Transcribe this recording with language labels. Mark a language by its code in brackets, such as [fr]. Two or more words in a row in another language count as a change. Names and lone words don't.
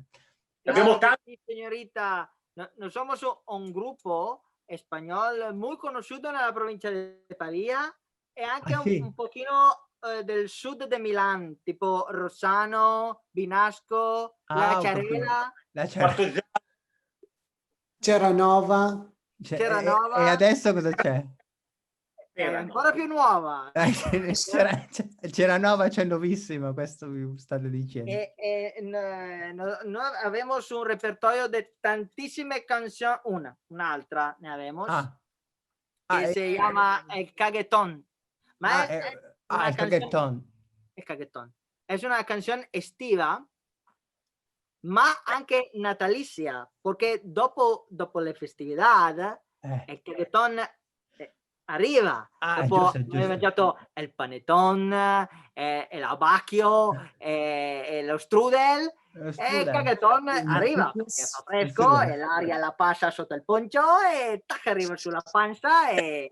[it] Abbiamo tanti, señorita. Noi siamo un gruppo spagnolo molto conosciuto nella provincia di Pavia e anche un pochino del sud di Milano, tipo Rossano, Binasco, La Ciarella. Ceranova. E adesso cosa c'è? È Era ancora più nuova. C'era nuova, c'è nuovissima, questo vi state dicendo. [es] No habemos un repertorio de tantissime canción, [it] un'altra ne [es] habemos, que se llama El Caguetón. [it] Ma è una il caghetton. El Caguetón. [es] Es una canción [it] estiva, ma anche natalizia, perché dopo le festività il Caguetón arriva. Dopo giusto. abbiamo mangiato il panettone, l'abacchio, lo strudel, e il Caguetón arriva, perché fa fresco e l'aria la passa sotto il poncio e tac, arriva sulla pancia e...